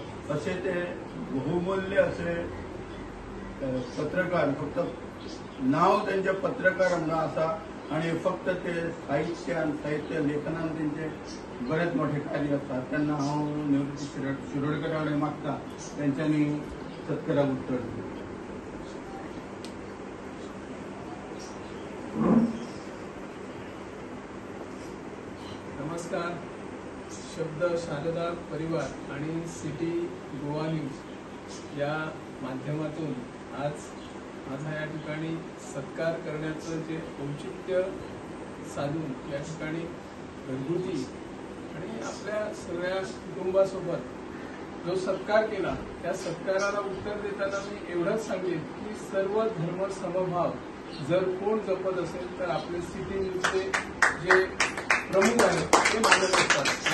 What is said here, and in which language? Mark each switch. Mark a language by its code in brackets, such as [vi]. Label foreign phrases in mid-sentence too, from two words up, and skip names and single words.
[kok] असे ते बहुमूल्य असे पत्रकार, फक्त नाव त्यांचे पत्रकार म्हणून आसा आणि फक्त ते साहित्य लेखनान तेंचे बरेच मोठे कार्य आसा. त्यांना हांव निवृत्ती शिरोडकर कडेन मागता तेंच्यांनी सत्काराक उत्तर दिवं. [mr] नमस्कार. शब्द शारदा परिवार आणि सिटी गोवा न्यूज या माध्यमातून आज माझा या ठिकाणी सत्कार करण्याचं जे औचित्य साधून या ठिकाणी घरगुती आणि आपल्या सगळ्या कुटुंबासोबत जो सत्कार केला त्या सत्काराला उत्तर देताना मी एवढंच सांगेन की सर्व धर्म समभाव जर कोण जपत असेल तर आपले सिटी न्यूजचे जे प्रमुख आहेत ते मानत असतात.